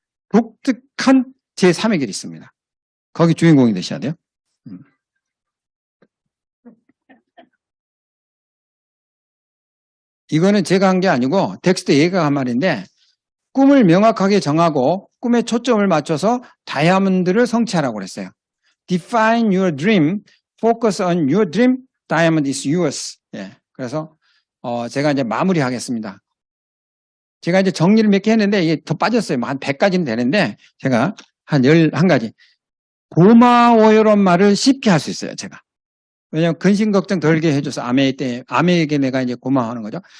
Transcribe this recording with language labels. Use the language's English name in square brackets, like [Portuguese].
[Korean] 독특한 제 3의 길이 있습니다. 거기 주인공이 되셔야 돼요. 이거는 제가 한 게 아니고 텍스트 얘가 한 말인데 꿈을 명확하게 정하고 꿈에 초점을 맞춰서 다이아몬드를 성취하라고 그랬어요. [English] Define your dream, focus on your dream, diamond is yours. [Korean] 예. 그래서 제가 이제 마무리하겠습니다. 제가 이제 정리를 몇 개 했는데 이게 더 빠졌어요. 뭐 한 100가지는 되는데 제가 한 11가지. 고마워요란 말을 쉽게 할 수 있어요. 제가. 왜냐하면 근심 걱정 덜게 해줘서 아메에게 내가 이제 고마워하는 거죠.